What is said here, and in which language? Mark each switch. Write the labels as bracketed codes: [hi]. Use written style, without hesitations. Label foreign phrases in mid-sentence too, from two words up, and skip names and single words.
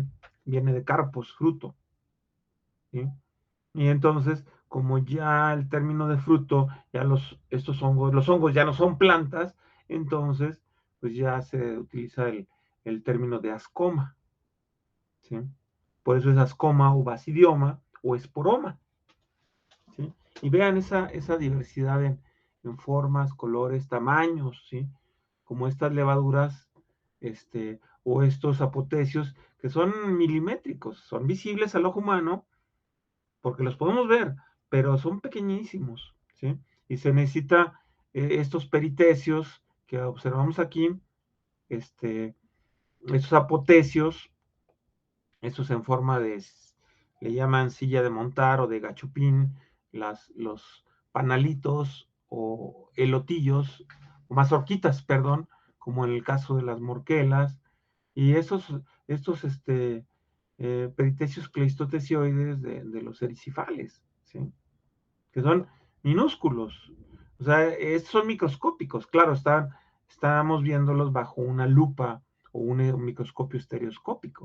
[es] Viene de carpos, fruto, ¿sí? Y entonces, como ya el término de fruto, ya los hongos ya no son plantas, entonces, pues ya se utiliza el término de ascoma, ¿sí? Por eso es ascoma o basidioma o esporoma, ¿sí? Y vean esa diversidad en formas, colores, tamaños, ¿sí? Como estas levaduras, o estos apotecios que son milimétricos, son visibles al ojo humano, porque los podemos ver, pero son pequeñísimos, ¿sí? Y se necesita estos peritecios que observamos aquí, estos apotecios, estos en forma le llaman silla de montar o de gachupín, los panalitos o elotillos, o mazorquitas, perdón, como en el caso de las morquelas, y estos peritecios cleistotesioides de los ericifales, ¿sí? Que son minúsculos. O sea, estos son microscópicos, claro, estamos viéndolos bajo una lupa o un microscopio estereoscópico.